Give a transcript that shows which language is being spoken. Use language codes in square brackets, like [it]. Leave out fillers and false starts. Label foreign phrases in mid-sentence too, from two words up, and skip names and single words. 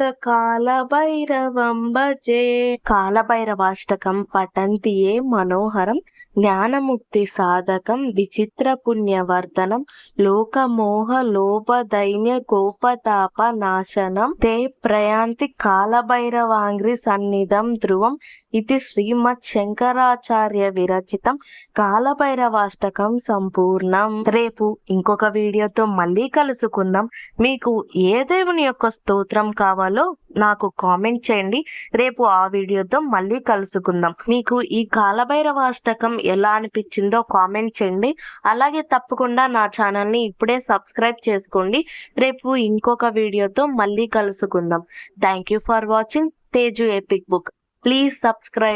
[sa] कालभैरवं भजे कालभैरवाष्टकं पठन्ति ये मनोहरं ज्ञानमुक्ति साधकं विचित्र पुण्यवर्धनं लोकमोह लोभ दैन्य गोपताप नाशनं ते प्रयान्ति कालभैरवांग्रि सन्निधं ध्रुवम् [te] ఇది శ్రీమద్ శంకరాచార్య విరచితం కాలభైరవాష్టకం సంపూర్ణం. రేపు ఇంకొక వీడియోతో మళ్ళీ కలుసుకుందాం. మీకు ఏ దేవుని యొక్క స్తోత్రం కావాలో నాకు కామెంట్ చేయండి. రేపు ఆ వీడియోతో మళ్ళీ కలుసుకుందాం. మీకు ఈ కాలభైరవాష్టకం ఎలా అనిపించిందో కామెంట్ చేయండి. అలాగే తప్పకుండా నా ఛానల్ని ఇప్పుడే సబ్స్క్రైబ్ చేసుకోండి. రేపు ఇంకొక వీడియోతో మళ్ళీ కలుసుకుందాం. [en] thank you for watching [te] తేజు ఎపిక్ బుక్. [en] Please subscribe.